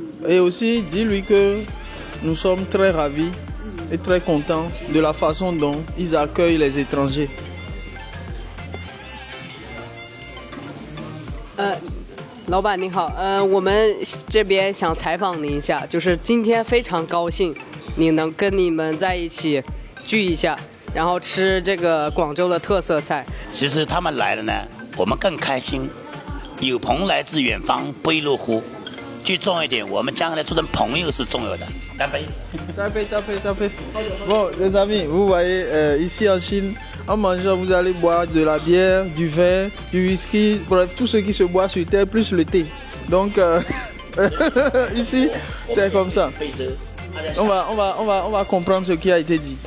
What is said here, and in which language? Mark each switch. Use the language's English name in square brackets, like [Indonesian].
[French] Et aussi, dis-lui que nous sommes très ravis et très contents de la façon dont ils accueillent les étrangers. [Chinese] 老板您好，我们这边想采访您一下，就是今天非常高兴你能跟你们在一起聚一下，然后吃这个广州的特色菜。其实他们来了呢，我们更开心。有朋来自远方，不亦乐乎。最重要一点，我们将来做成朋友是重要的。干杯！干杯！干杯！干杯！ [French] Bon, les amis, vous voyez, ici en Chine, en mangeant, vous allez boire de la bière, du vin, du whisky, bref, tout ce qui se boit sur terre, plus le thé. Donc, ici, c'est comme ça. On va comprendre ce qui a été dit.